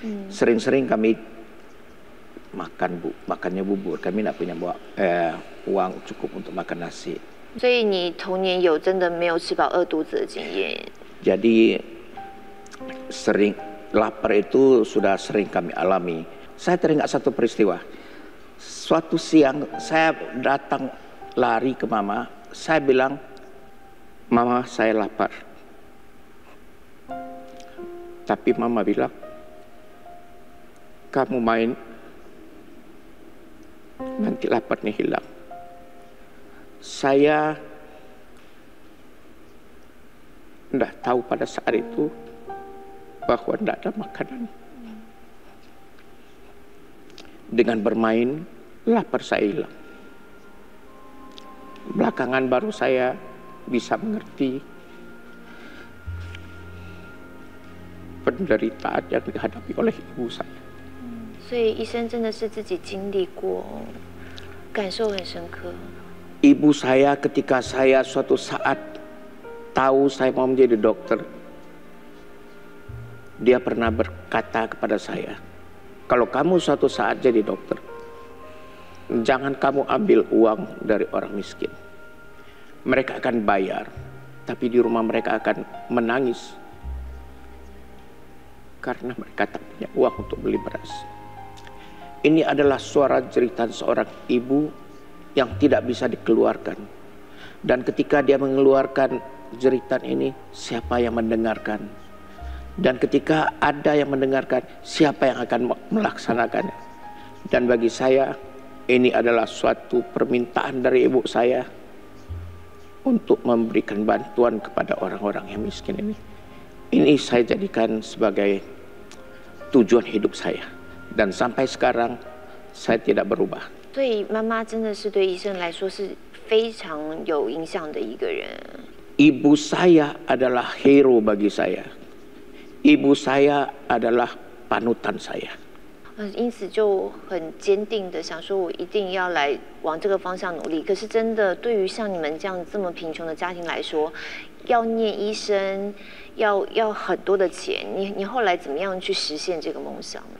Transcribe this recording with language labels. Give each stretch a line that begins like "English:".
Indonesian: Sering-sering kami makannya bubur, kami tidak punya uang cukup untuk makan nasi.
Chinese: 所以你童年有真的没有吃饱饿肚子的经验？
Indonesian: Jadi sering lapar itu sudah sering kami alami. Saya teringat satu peristiwa. Suatu siang saya datang lari ke mama, saya bilang, "Mama, saya lapar." Tapi mama bilang, "Kamu main, nanti laparnya hilang." Saya tidak tahu pada saat itu bahwa tidak ada makanan. Dengan bermain, lapar saya hilang. Belakangan baru saya bisa mengerti penderitaan yang dihadapi oleh ibu saya.
Chinese: 所以医生真的是自己经历过，感受很深刻。
Indonesian: Ibu saya ketika saya suatu saat tahu saya mau menjadi dokter, dia pernah berkata kepada saya, "Kalau kamu suatu saat jadi dokter, jangan kamu ambil uang dari orang miskin. Mereka akan bayar, tapi di rumah mereka akan menangis karena mereka tak punya uang untuk beli beras." Ini adalah suara jeritan seorang ibu yang tidak bisa dikeluarkan. Dan ketika dia mengeluarkan jeritan ini, siapa yang mendengarkan? Dan ketika ada yang mendengarkan, siapa yang akan melaksanakannya? Dan bagi saya, ini adalah suatu permintaan dari ibu saya untuk memberikan bantuan kepada orang-orang yang miskin ini. Ini saya jadikan sebagai tujuan hidup saya. Dan sampai sekarang, saya tidak berubah.
Chinese: 对妈妈真的是对医生来说是非常有影响的一个人。
Indonesian: Ibu saya adalah hero bagi saya. Ibu saya adalah panutan saya.
Chinese: 因此就很坚定的想说，我一定要来往这个方向努力。可是真的，对于像你们这样这么贫穷的家庭来说，要念医生，要很多的钱。你后来怎么样去实现这个梦想？